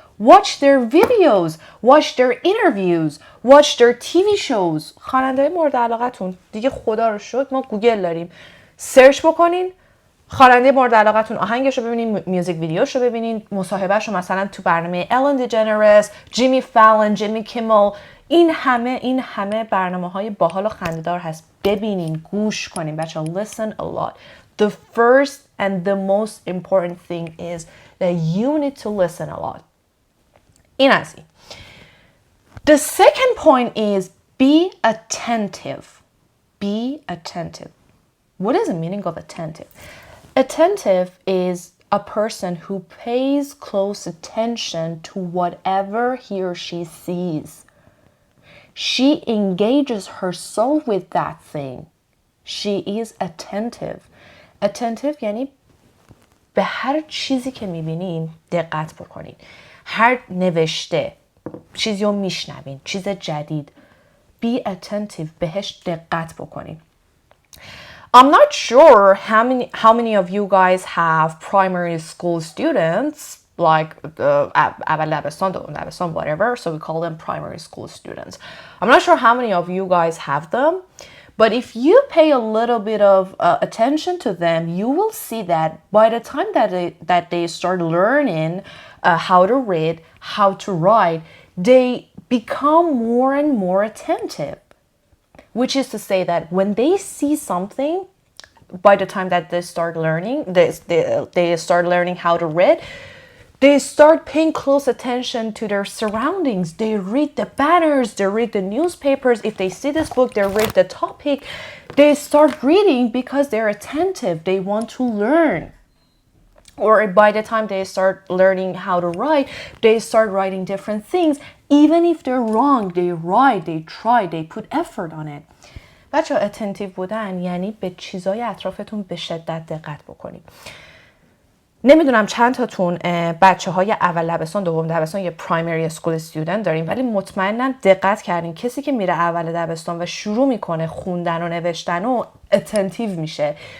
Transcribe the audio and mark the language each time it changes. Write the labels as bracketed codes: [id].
[en] watch their videos, watch their interviews, watch their TV shows. [fa] خواننده مورد علاقتون دیگه خدا رو شکر ما گوگل داریم. سرچ بکنین خواننده مورد علاقتون آهنگش رو ببینین، میوزیک ویدیوش رو ببینین، مصاحبهش رو مثلا تو برنامه الن دیجنرس، جیمی فالن، جیمی کیمل، این همه برنامه‌های باحال و خنده‌دار هست. ببینین، گوش کنین بچه‌ها. [en] Listen a lot. The first and the most important thing is that you need to listen a lot. [fa] این از این. [en] The second point is be attentive. Be attentive. What is the meaning of attentive? Attentive is a person who pays close attention to whatever he or she sees. She engages herself with that thing. She is attentive. [fa] Attentive یعنی به هر چیزی که میبینین دقت بکنین. هر نوشته، چیزی رو میشنوین، چیز جدید. [en] Be attentive. [fa] بهش دقت بکنین. [en] I'm not sure how many of you guys have primary school students, like [fa] اول دبستان، دوم دبستان, [en] whatever, so we call them primary school students. I'm not sure how many of you guys have them, but if you pay a little bit of attention to them, you will see that by the time that they start learning how to read, how to write, they become more and more attentive. Which is to say that when they see something, by the time that they start learning, they start learning how to read, they start paying close attention to their surroundings. They read the banners, they read the newspapers. If they see this book, they read the topic. They start reading because they're attentive. They want to learn. Or by the time they start learning how to write, they start writing different things. Even if they're wrong, they write, they try, they put effort on it. [fa] بچه ها اتنتیو بودن یعنی به چیزای اطرافتون به شدت دقت بکنید. نمیدونم چند تاتون بچه های اول دبستان، دوم دبستان یا پرایمری اسکول استودنت داریم، ولی مطمئنم دقت کردین کسی که میره اول دبستان و شروع میکنه خوندن و نوشتن و اتنتیو میشه.